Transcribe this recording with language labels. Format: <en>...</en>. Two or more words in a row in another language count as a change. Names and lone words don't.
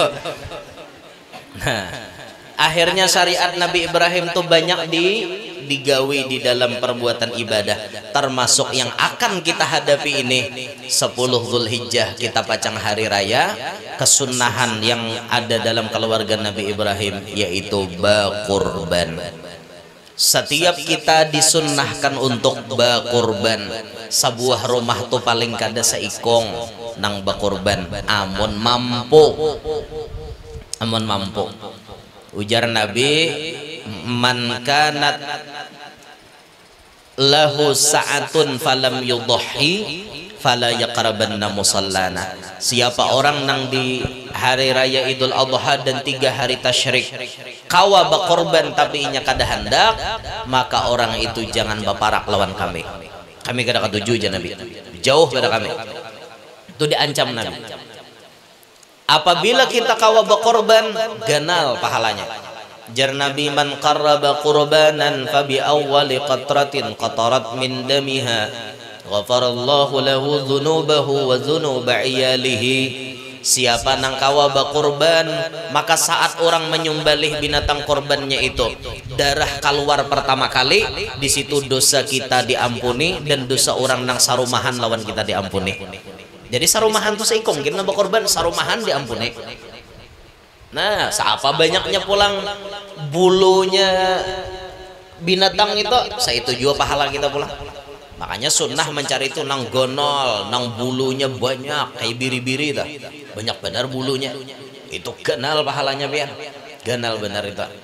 <bjn>Nah, akhirnya syariat Nabi Ibrahim tuh banyak digawi di dalam perbuatan ibadah, termasuk yang akan kita hadapi ini 10 Zulhijjah kita pacang hari raya, kesunahan yang ada dalam keluarga Nabi Ibrahim yaitu bakurban. Setiap kita disunnahkan untuk bakurban. Sebuah rumah tuh paling kada seikong nang bakurban, amun mampu. Ujar Nabi,</bjn> <ar>من كان له سعة فلم يضح فلا يقربن مصلانا.</ar> <bjn>Siapa orang nang di hari raya Idul Adha dan 3 hari tasyrik kawa bakorban tapi inya kada hendak, maka orang itu jangan baparak lawan kami. Kami kada katuju aja Nabi, jauh pada kami. Itu diancam Nabi. Apabila kita kawa bakorban, ganal pahalanya. Jar Nabi,</bjn> <ar>من قرب قربانا فبأول قطرة قطرت من دمها غفر الله له ذنوبه وذنوب عياله.</ar> <bjn>Siapa nang kawa bakurban, maka saat orang menyembelih binatang korbannya itu, darah keluar pertama kali, di situ dosa kita diampuni dan dosa orang nang sarumahan lawan kita diampuni. Jadi sarumahan tuh seikong kita bakurban, sarumahan diampuni. Nah, siapa banyaknya pulang bulunya binatang itu, saya itu juga pahala kita pulang. Makanya sunnah mencari itu nang gonol, nang bulunya banyak, kayak biri-biri dah, banyak benar bulunya, itu ganal pahalanya biar, ganal benar itu.</bjn>